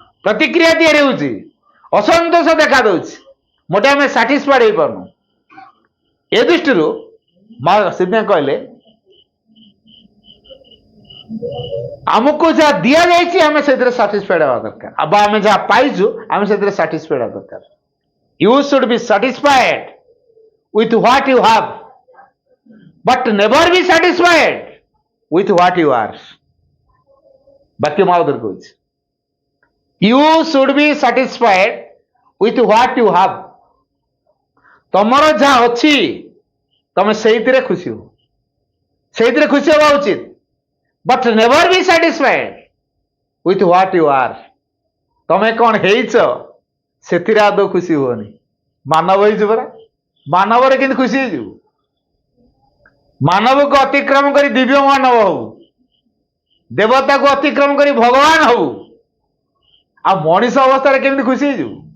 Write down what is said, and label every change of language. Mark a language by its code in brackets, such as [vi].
[or] ପ୍ରତିକ୍ରିୟା ତିଆରି ହେଉଛି, ଅସନ୍ତୋଷ ଦେଖା ଦଉଛି, ମୋଟେ ଆମେ ସାଟିସ୍ଫାଏଡ୍ ହେଇପାରୁନୁ। ଏ ଦୃଷ୍ଟିରୁ ମା ସେଥିପାଇଁ କହିଲେ ଆମକୁ ଯାହା ଦିଆଯାଇଛି ଆମେ ସେଥିରେ ସାଟିସ୍ଫାଏଡ୍ ହେବା ଦରକାର, ବା ଆମେ ଯାହା ପାଇଛୁ ଆମେ ସେଥିରେ ସାଟିସ୍ଫାଏଡ୍ ହେବା ଦରକାର। [en] You should be satisfied with what you have, but never be satisfied with what you are. [or] ବାକ୍ୟ ମା ଉଦ୍ଧାର କହୁଛି, [en] you should be satisfied with what you have. [or] ତମର ଯାହା ଅଛି ତମେ ସେଇଥିରେ ଖୁସି ହୁଅ, ସେଇଥିରେ ଖୁସି ହେବା ଉଚିତ। [en] but never be satisfied with what you are. [or] ତମେ କଣ ହେଇଛ ସେଥିରେ ଆଦৌ ଖୁସି ହୁଅନି। ମାନବ ହେଇଛୁ ପରା, ମାନବରେ କିନ୍ତୁ ଖୁସି ହେଇଯିବୁ। ମାନବକୁ ଅତିକ୍ରମ କରି ଦିବ୍ୟ ମାନବ ହବୁ, ଦେବତାକୁ ଅତିକ୍ରମ କରି ଭଗବାନ ହବୁ, ଆଉ ମଣିଷ ଅବସ୍ଥାରେ କେମିତି ଖୁସି ହେଇଯିବୁ?